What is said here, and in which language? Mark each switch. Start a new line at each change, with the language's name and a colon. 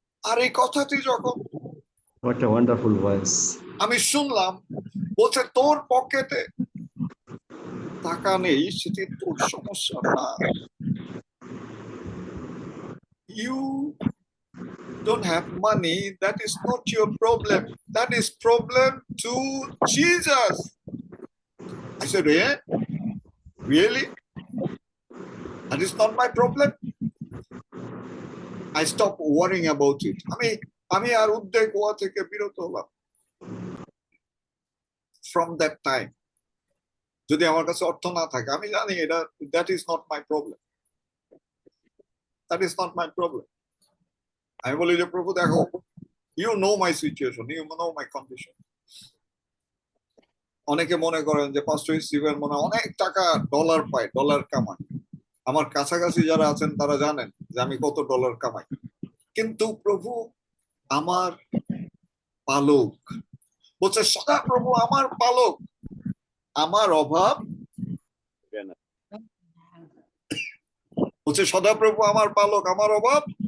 Bangla: আর এই কথাটি যখন
English: What a wonderful voice.
Bangla: আমি শুনলাম, বলছে তোর পকেটে টাকা নেই সেটি তোর সমস্যা না।
English: You don't have money, that is not your problem, that is problem to Jesus. I said, really? That is not my problem. I stopped worrying about it.
Bangla: আমি আর উদ্বেগ হওয়া থেকে বিরত হলাম
English: from that time.
Bangla: যদি আমার কাছে অর্থ না থাকে, আমি জানি এটা
English: that is not my problem. That is not my problem.
Bangla: আমি বলি যে প্রভু দেখো,
English: you know my situation, you know my condition.
Bangla: অনেকে মনে করেন যে পাস্টর স্টিভেন মনে অনেক টাকা ডলার পায়, ডলার কামায়। আমার কাছাকাছি যারা আছেন তারা জানেন যে আমি কত ডলার কামাই। কিন্তু প্রভু আমার পালক, বলছে সদা প্রভু আমার পালক, আমার অভাব, বলছে সদা প্রভু আমার পালক, আমার অভাব।